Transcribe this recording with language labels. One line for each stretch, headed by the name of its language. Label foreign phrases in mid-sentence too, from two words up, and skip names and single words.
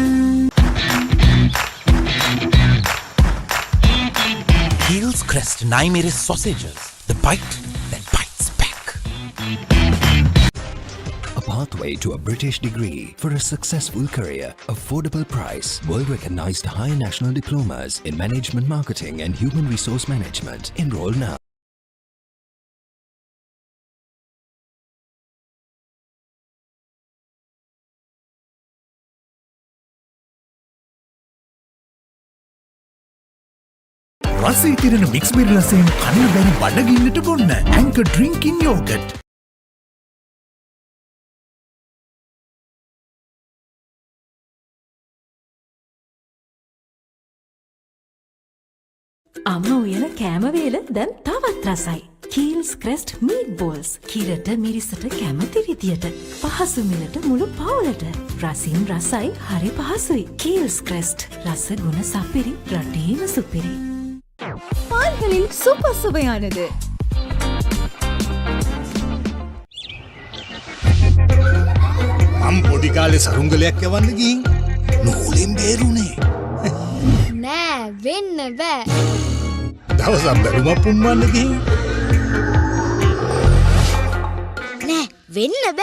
English: Keel's Crest Naimeris sausages. The bite that bites back. A pathway to a British degree for a successful career. Affordable price. World-recognized high national diplomas in management marketing and human resource management. Enroll now.
Sinhala: රසී තිරෙන
English: mix berry
Sinhala: රසයෙන් කන්න බැරි බඩගින්නට බොන්න.
English: Anchor drink in yogurt.
Sinhala: අම්ම උයන කෑම වේල දැන් තවත් රසයි.
English: Keel's Crest Meatballs.
Sinhala: කිරට මිරිසට කැමති විදියට. පහසු මිලට මුළු පවුලට. රසින් රසයි හරි පහසුයි. Keel's Crest. රස ගුණ සපිරි රටේම සුපිරි.
Tamil: පාන්களில் சூப்பர் சுவையானது.
Sinhala: මම පොඩි කාලේ සරුංගලයක් යවන්න ගිහින් නූලෙන් බේරුනේ. නෑ වෙන්න බෑ. දවසක් බැලුමක් පුම්මන්න ගිහින් නෑ වෙන්න බෑ.